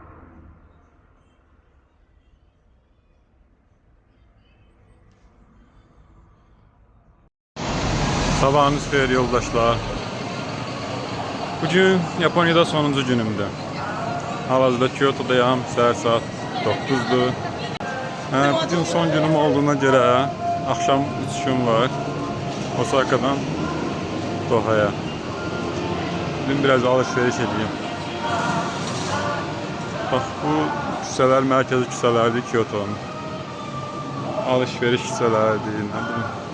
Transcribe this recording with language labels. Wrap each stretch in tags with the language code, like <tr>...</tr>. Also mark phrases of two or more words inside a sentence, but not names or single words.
<az>Sabahınız xeyir yoldaşlar. Bugün Yaponiyada sonuncu günümdür. Hal-hazırda Kyoto'dayım. Səhər saat 9'dur. Bugün son günüm olduğuna görə</az> <tr>akşam uçuşum var.</tr> <az>Osaka'dan Doha'ya.</az> <tr>Bugün biraz alışveriş edeyim.</tr> <az>Bak bu küçələr mərkəzi küçələrdir Kyoto'nun.</az> <tr>Alışveriş küçələrdir. Ne bileyim.</tr>